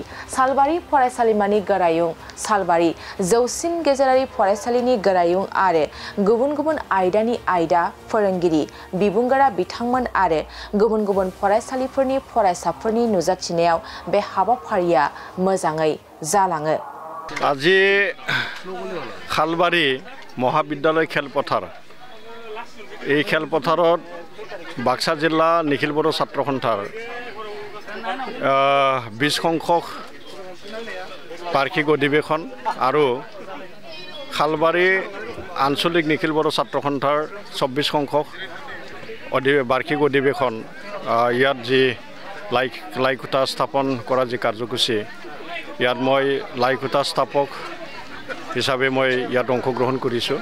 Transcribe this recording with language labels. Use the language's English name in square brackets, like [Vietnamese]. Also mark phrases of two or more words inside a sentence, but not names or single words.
[Bodo] सालबारि फरायसालिमानि गोरायुं, सालबारि जौसिन गेजेरारि फरायसालिनि गोरायुं आरो गुबुन गुबुन आयदानि आयदा फोरोंगिरि बिबुंगोरा बिथांमोन आरो गुबुन गुबुन फरायसालिफोरनि फरायसाफोरनि नुजाथिनायाव बे हाबाफारिया मोजाङै जालाङो। [Assamese] আজি খালবাৰী মহাবিদ্যালয় খেলপথাৰ এই খেলপথাৰত বাক্সা জিলা নিখিল বড়ো ছাত্ৰ সন্থাৰ 20 সংখ্যক বাৰ্ষিক অধিৱেশন আৰু খালবাৰী আঞ্চলিক নিখিল বড়ো ছাত্ৰ সন্থাৰ 24 সংখ্যক বাৰ্ষিক অধিৱেশন ইয়াত যি লাইখুটা স্থাপন কৰা যি কাৰ্যসূচী ইয়াত মই লাইখুটা স্থাপক হিচাপে মই ইয়াত অংশগ্ৰহণ কৰিছোঁ।